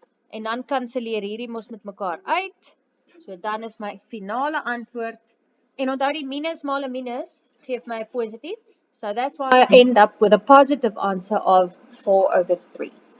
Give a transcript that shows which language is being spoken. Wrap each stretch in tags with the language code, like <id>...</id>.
<af>En dan kanselleer hierdie mos met mekaar uit. So dan is my finale antwoord. En onthou die minus maal 'n minus geef my 'n positief.</af> <en>So that's why I end up with a positive answer of 4 over 3.</en>